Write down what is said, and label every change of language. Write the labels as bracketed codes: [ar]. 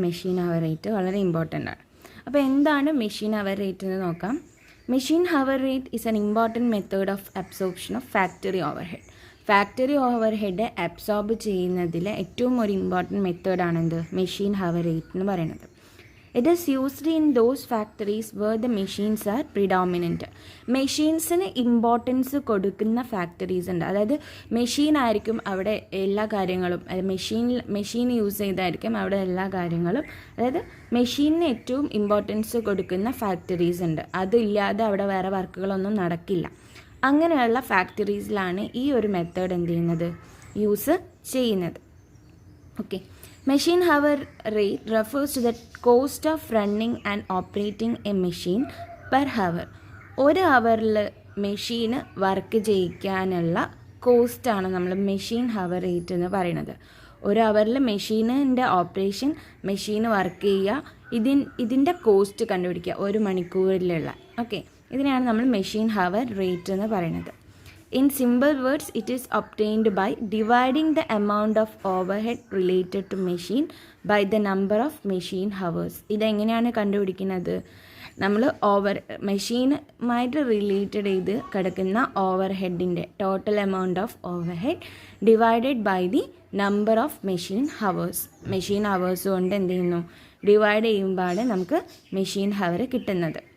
[ml] Machine hour rate വളരെ important ആണ്. അപ്പോൾ എന്താണ് മെഷീൻ ഹവർ റേറ്റ് എന്ന് നോക്കാം. [en] Machine hour rate is an important method of absorption of factory overhead. [ml] Factory overhead absorb ചെയ്യുന്നതിൽ ഏറ്റവും ഒരു ഇമ്പോർട്ടൻറ്റ് മെത്തേഡാണ് എന്ത് മെഷീൻ ഹവർ റേറ്റ് എന്ന് പറയുന്നത്. [en] It is used in those factories where the machines are predominant. [ml] മെഷീൻസിന് importance കൊടുക്കുന്ന factories ഉണ്ട്. അതായത് മെഷീൻ ആയിരിക്കും അവിടെ എല്ലാ കാര്യങ്ങളും, മെഷീൻ യൂസ് ചെയ്തായിരിക്കും അവിടെ എല്ലാ കാര്യങ്ങളും. അതായത് മെഷീനിന് ഏറ്റവും ഇമ്പോർട്ടൻസ് കൊടുക്കുന്ന ഫാക്ടറീസ് ഉണ്ട്. അതില്ലാതെ അവിടെ വേറെ വർക്കുകളൊന്നും നടക്കില്ല. അങ്ങനെയുള്ള ഫാക്ടറീസിലാണ് ഈ ഒരു മെത്തേഡ് എന്ത് ചെയ്യുന്നത്, യൂസ് ചെയ്യുന്നത്. [en] Okay, Machine hour rate refers to the cost of running and operating a machine per hour. [ml] ഒരു ഹവറിൽ മെഷീന് വർക്ക് ചെയ്യിക്കാനുള്ള കോസ്റ്റാണ് നമ്മൾ മെഷീൻ ഹവർ റേറ്റ് എന്ന് പറയുന്നത്. ഒരു ഹവറിൽ മെഷീനിൻ്റെ ഓപ്പറേഷൻ, മെഷീന് വർക്ക് ചെയ്യുക, ഇതിൻ്റെ കോസ്റ്റ് കണ്ടുപിടിക്കുക ഒരു മണിക്കൂറിലുള്ള. ഓക്കെ, ഇതിനെയാണ് നമ്മൾ മെഷീൻ ഹവർ റേറ്റ് എന്ന് പറയുന്നത്. [en] In simple words, it is obtained by dividing the amount of overhead related to machine by the number of machine hours. [ml] ഇതെങ്ങനെയാണ് കണ്ടുപിടിക്കുന്നത്? നമ്മൾ മെഷീനുമായിട്ട് റിലേറ്റഡ് ചെയ്ത് കിടക്കുന്ന ഓവർഹെഡിൻ്റെ [en] Total amount of overhead divided by the number of machine hours. [ml] Machine hours കൊണ്ട് എന്ത് ചെയ്യുന്നു, divide ചെയ്യുമ്പോഴാണ് നമുക്ക് മെഷീൻ ഹവർ കിട്ടുന്നത്.